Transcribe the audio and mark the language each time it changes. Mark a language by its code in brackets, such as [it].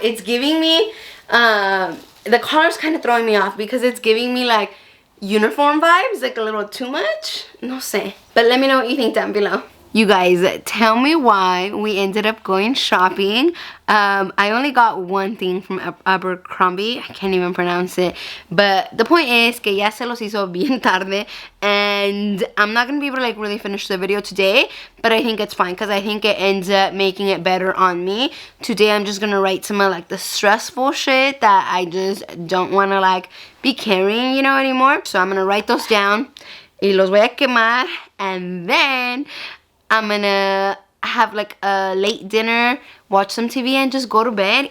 [en] It's giving me, the collar's kind of throwing me off, because it's giving me like uniform vibes, like a little too much. [es] No sé. [en] But let me know what you think down below. You guys, tell me why we ended up going shopping. I only got one thing from Abercrombie. I can't even pronounce it. But the point is [es] que ya se los hizo bien tarde. [en] And I'm not going to be able to like really finish the video today. But I think it's fine, because I think it ends up making it better on me. Today I'm just going to write some of like the stressful shit that I just don't want to like be carrying, you know, anymore. So I'm going to write those down. [es] Y los voy a quemar. [en] And then I'm gonna have like a late dinner, watch some TV, and just go to bed.